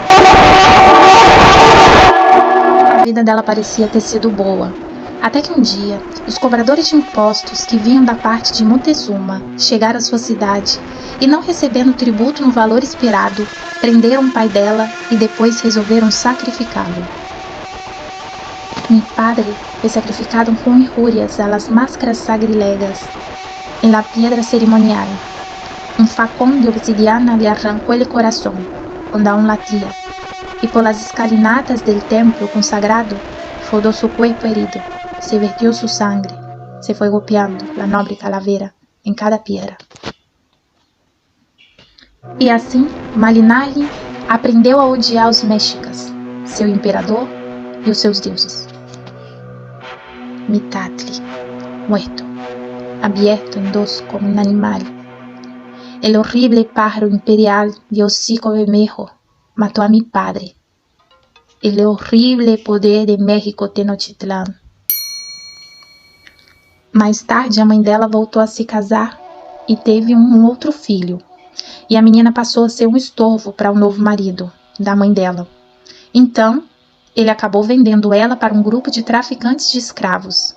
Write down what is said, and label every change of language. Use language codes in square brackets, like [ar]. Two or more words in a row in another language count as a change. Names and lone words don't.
[pt] A vida dela parecia ter sido boa, até que um dia, os cobradores de impostos que vinham da parte de Montezuma chegaram à sua cidade e, não recebendo tributo no valor esperado, prenderam o pai dela e depois resolveram sacrificá-lo. [es] Mi padre [pt] foi sacrificado com [es] injurias a las máscaras sacrilegas en la piedra ceremonial. Un facón de obsidiana le arrancó el corazón, cuando aún latía, y por las escalinatas del templo consagrado rodó su cuerpo herido, se vertió su sangre, se fue golpeando la noble calavera en cada piedra. [pt] E assim, Malinali aprendeu a odiar os mexicas, seu imperador e os seus deuses. [es] Mitatli, muerto, abierto en dos como un animal. El horrible pájaro imperial de hocico bermejo matou a mi padre. El horrible poder de México Tenochtitlán. [pt] Mais tarde, a mãe dela voltou a se casar e teve um outro filho. E a menina passou a ser um estorvo para o novo marido da mãe dela. Então, ele acabou vendendo ela para um grupo de traficantes de escravos.